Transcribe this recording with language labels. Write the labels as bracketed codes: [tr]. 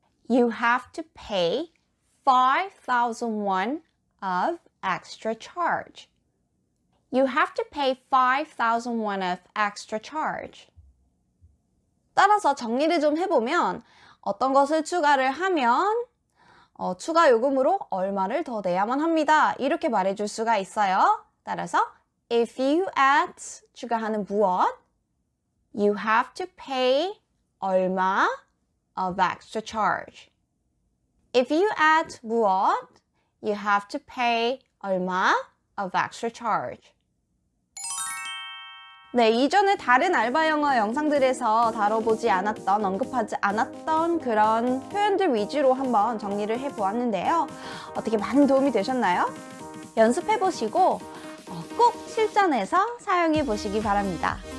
[en] You have to pay 5,000 won of extra charge. You have to pay 5,000 won of extra charge. [ko] 따라서 정리를 좀 해보면 어떤 것을 추가를 하면 추가 요금으로 얼마를 더 내야만 합니다. 이렇게 말해줄 수가 있어요. 따라서 [en] If you add [ko] 추가하는 무엇 [en] You have to pay [ko] 얼마 [en] of extra charge. If you add [ko] 무엇 [en] You have to pay [ko] 얼마 [en] of extra charge. [ko] 네, 이전에 다른 알바 영어 영상들에서 다뤄보지 않았던, 언급하지 않았던 그런 표현들 위주로 한번 정리를 해보았는데요. 어떻게 많은 도움이 되셨나요? 연습해보시고 꼭 실전해서 사용해 보시기 바랍니다.